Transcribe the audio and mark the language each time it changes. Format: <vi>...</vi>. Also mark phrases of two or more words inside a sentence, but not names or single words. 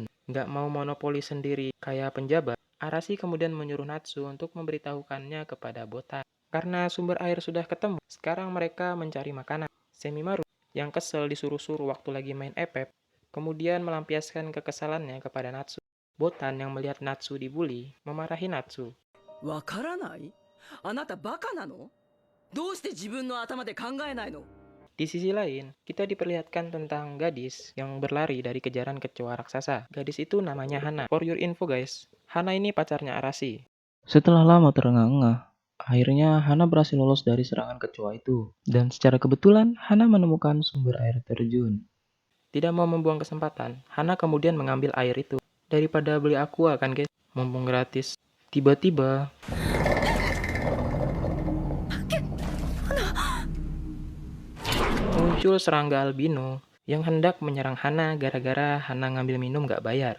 <id>Nggak mau monopoli sendiri kayak penjabat, Arashi kemudian menyuruh Natsu untuk memberitahukannya kepada Botan. Karena sumber air sudah ketemu, sekarang mereka mencari makanan. Semimaru, yang kesel disuruh-suruh waktu lagi main epep, kemudian melampiaskan kekesalannya kepada Natsu. Botan yang melihat Natsu dibully, memarahi Natsu.</id> <ja>わからない？あなたバカなの？どうして自分の頭で考えないの？</ja> <id>Di sisi lain, kita diperlihatkan tentang gadis yang berlari dari kejaran kecoa raksasa. Gadis itu namanya Hana.</id> <en>For your info guys,</en> <id>Hana ini pacarnya Arashi. Setelah lama terengah-engah, akhirnya Hana berhasil lolos dari serangan kecoa itu. Dan secara kebetulan, Hana menemukan sumber air terjun. Tidak mau membuang kesempatan, Hana kemudian mengambil air itu. Daripada beli aqua kan guys, mumpung gratis. Tiba-tiba, muncul serangga albino yang hendak menyerang Hana gara-gara Hana ngambil minum gak bayar.</id>